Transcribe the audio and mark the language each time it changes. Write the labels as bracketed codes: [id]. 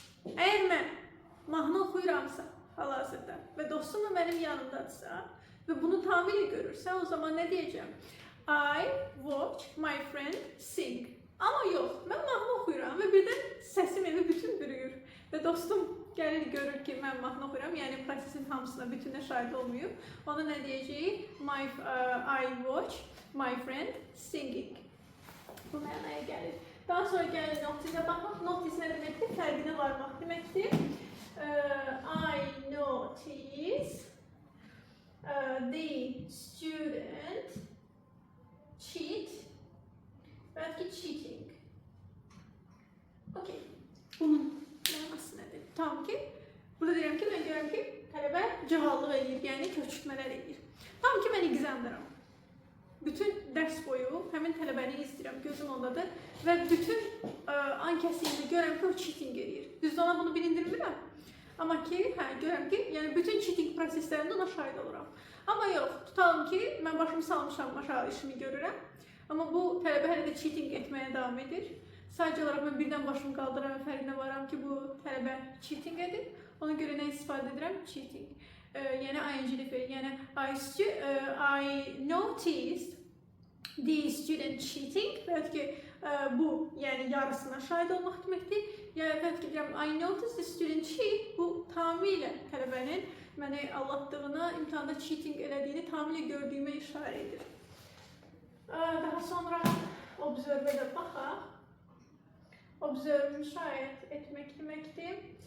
[az] Əgər mən mahnı oxuyuramsa hal-hazırda və dostum da mənim yanımdadırsa və bunu tamamilə görürsə, o zaman nə deyəcəm? [en] I watch my friend sing. [az] Amma yox, mən mahnı oxuyuram və birdən səsim evi bütün bürüyür. Və dostum gəlir görür ki, mən mahnı oxuyuram, yəni prosesin hamısına, bütünə şahid olmayıb. Ona nə deyəcəyik? [en] I watch my friend singing. [az] Bu mənaya gəlir. Daha sonra gəlin notice-ə baxaq. Notice nə deməkdir? Fərqinə varmaq deməkdir. [en] I notice the student cheat. [az] Bəlkə [en] cheating. Okay. [az] Bunun mənası nədir? Tam ki, burada deyirəm ki, mən görürəm ki, tələbə cahallıq edir, yəni köçürtmələr edir. Tam ki, mən izləndirəm. Bütün dərs boyu həmin tələbəni izləyirəm, gözüm ondadır və bütün ankəsiyini görürəm ki, o cheating edir. Düzdür, ona bunu bilindirmirəm. Amma ki, görürəm ki, yəni bütün cheating proseslərində ona şahid oluram. Amma yox, tutalım ki, mən başımı salmışam, aşağı işimi görürəm. Amma bu tələbə hələ də cheating etməyə davam edir. Sadəcə olaraq mən birdən başımı qaldıram və fərqinə varam ki, bu tələbə cheating edir. Ona görə nə istifadə edirəm? Cheating. Yəni ing-li feil. Yəni [en] I noticed the student cheating. [az] Bəlkə bu, yəni yarısına şahid olmaq deməkdir. Yəni bəlkə deyirəm [en] I noticed the student cheat. [az] Bu tamamilə tələbənin məni aldatdığına, imtahanda cheating elədiyini tamamilə gördüyümə işarə edir. Daha sonra observe-ə də baxaq. Observe müşahidə etmək deməkdir.